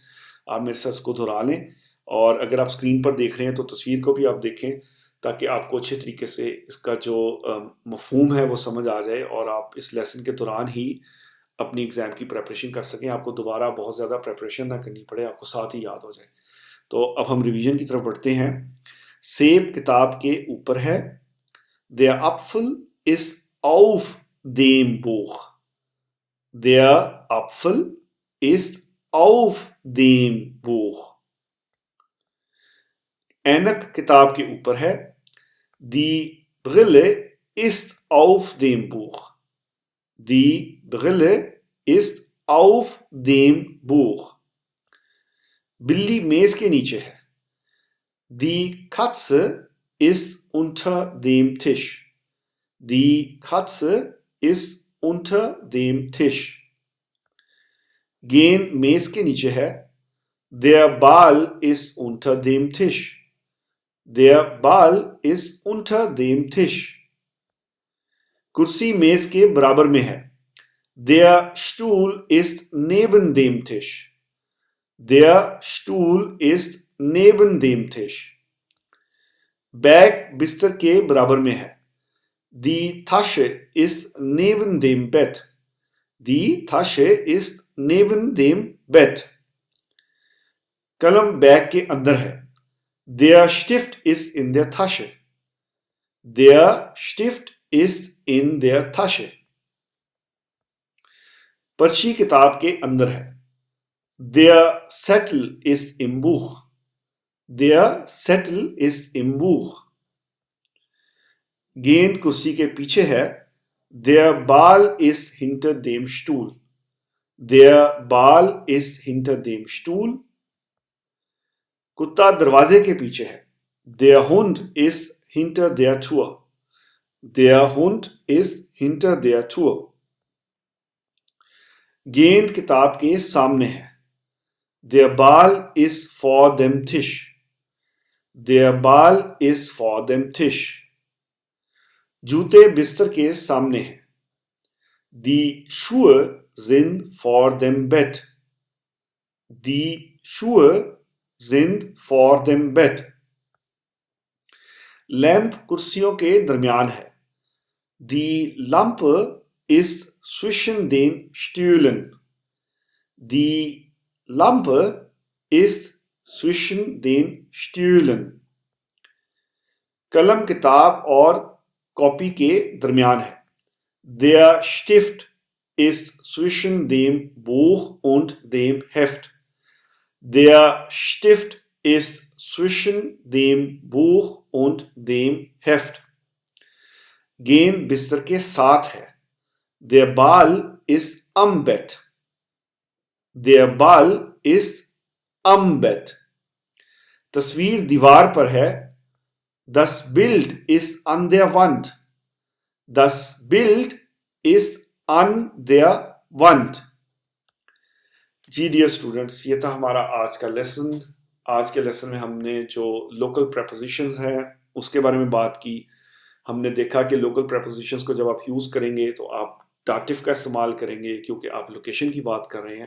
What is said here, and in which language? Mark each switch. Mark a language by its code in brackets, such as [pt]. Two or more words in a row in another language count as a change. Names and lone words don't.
[ur] آپ میرے ساتھ اس کو دہرا لیں، اور اگر آپ اسکرین پر دیکھ رہے ہیں تو تصویر کو بھی آپ دیکھیں تاکہ آپ کو اچھے طریقے سے اس کا جو مفہوم ہے وہ سمجھ آ جائے اور آپ اس لیسن کے دوران ہی اپنی ایگزام کی پریپریشن کر سکیں، آپ کو دوبارہ بہت زیادہ پریپریشن نہ کرنی پڑے، آپ کو ساتھ ہی یاد ہو جائے. تو اب ہم ریویژن کی طرف بڑھتے ہیں. سیب کتاب کے اوپر ہے, [de] Der Apfel ist auf dem Buch, Der Apfel ist auf dem Buch। [ur] عینک کتاب کے اوپر ہے, [de] Die Brille ist auf dem Buch, Die Brille ist auf dem Buch। [ur] بلی میز کے نیچے ہے, [de] Die Katze ist unter dem Tisch, Die Katze ist unter dem Tisch। [ur] گیند میز کے نیچے ہے, [de] Der Ball ist unter dem Tisch, Der Ball ist unter dem Tisch। [ur] کرسی میز کے برابر میں ہے, [de] Der Stuhl ist neben dem Tisch, Der Stuhl ist neben dem Tisch। [ur] بیگ بستر کے برابر میں ہے, [de] Die Tasche ist neben dem Bett, Die Tasche ist neben dem Bett। [ur] قلم بیگ کے اندر ہے, [de] Der Stift ist in der Tasche, Der Stift ist in der Tasche। [ur] پرچی کتاب کے اندر ہے, [de] Der Zettel ist im Buch, Der Zettel ist im Buch। [ur] گیند کرسی کے پیچھے ہے, [de] Der Ball ist hinter dem Stuhl, Der Ball ist hinter dem Stuhl। [ur] کتا دروازے کے پیچھے ہے, [de] Der Hund ist hinter der Tür, Der Hund ist hinter der Tür। [ur] گیند کتاب کے سامنے ہے, [de] Der Ball ist vor dem Tisch, Der Ball ist vor dem Tisch। [ur] جوتے بستر کے سامنے ہیں, [de] Die Schuhe sind vor dem Bett, Die Schuhe sind vor dem Bett. [ur] لیمپ کرسیوں کے درمیان ہے. [de] Die Lampe ist zwischen den Stühlen. Die Lampe ist zwischen den Stühlen. [ur] قلم کتاب اور کاپی کے درمیان ہے. [de] Der Stift ist zwischen dem Buch und dem Heft. Der Stift ist zwischen dem Buch und dem Heft. [ur] گیند بستر کے ساتھ ہے. [de] Der Ball ist am Bett. Der Ball ist am Bett. [ur] تصویر دیوار پر ہے. [de] Das Bild ist an der Wand. Das Bild ist an der Wand. [ur] جی [en] dear students, [ur] یہ تھا ہمارا آج کا لیسن. آج کے لیسن میں ہم نے جو [en] local prepositions [ur] ہیں اس کے بارے میں بات کی. ہم نے دیکھا کہ [en] local prepositions [ur] کو جب آپ یوز کریں گے تو آپ ڈیٹیو کا استعمال کریں گے کیونکہ آپ لوکیشن کی بات کر رہے ہیں.